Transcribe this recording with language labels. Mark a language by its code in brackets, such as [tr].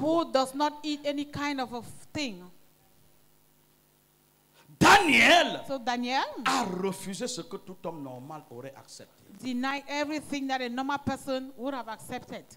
[en] who does not eat any kind of a thing. Daniel So Daniel [fr] a refusé ce que tout homme normal aurait accepté. [en] denied everything that a normal person would have accepted.